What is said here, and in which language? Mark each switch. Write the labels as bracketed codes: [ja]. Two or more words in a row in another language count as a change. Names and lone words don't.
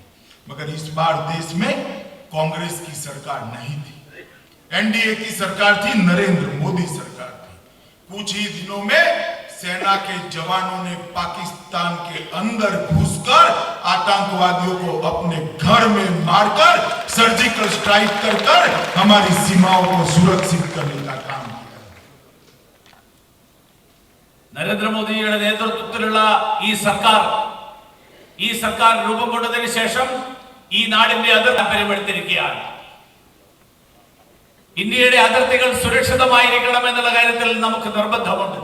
[hi] मगर इस बार देश में कांग्रेस की सरकार नहीं थी, एनडीए की सरकार थी, नरेंद्र मोदी सरकार थी। कुछ ही दिनों में सेना के जवानों ने पाकिस्तान के अंदर घुसकर आतंकवादियों को अपने घर में मारकर, [en] surgical strike [hi] कर हमारी सीमाओं को सुरक्षित करने का काम किया। [ml] നരേന്ദ്രമോദിയുടെ നേതൃത്വത്തിലുള്ള ഈ സർക്കാർ രൂപം കൊണ്ടതിന് ശേഷം ഈ നാടിന്റെ അതിർത്തി താല്പര്യമെടുത്തിരിക്കുകയാണ്. ഇന്ത്യയുടെ അതിർത്തികൾ സുരക്ഷിതമായിരിക്കണം എന്നുള്ള കാര്യത്തിൽ നമുക്ക് നിർബന്ധമുണ്ട്.